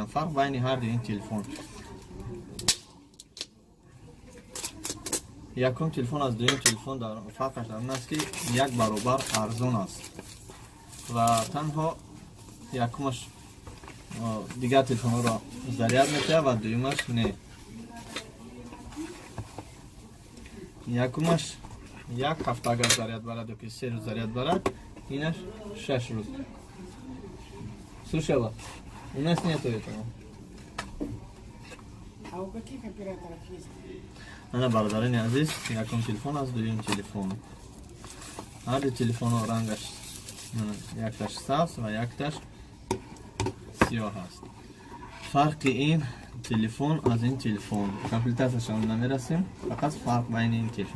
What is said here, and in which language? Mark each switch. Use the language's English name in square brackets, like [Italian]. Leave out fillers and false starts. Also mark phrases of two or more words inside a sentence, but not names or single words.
[Tajik] фарқ байни ҳар ду ин телефон. Якум телефон аз дуюм телефон фарқаш дар ин аст ки як баробар арзон аст ва танҳо якумаш дигар телефонҳоро заряд метиҳад ва дуюмаш не. Якумаш як ҳафта агар заряд барад ёки 3 рӯз заряд барад, инаш 6 рӯз. [Russian] Слушала, у нас нету этого. А у каких операторов есть? [Tajik] Ана бародарони азиз, якум телефон аст, дуюм телефон. Ҳар ду телефонҳо рангаш якташ сабз ва якташ сиёҳ аст. Фарқи ин телефон аз ин телефон. Комплектатсияшон намерасем, фақат фарқ байни ин телефон.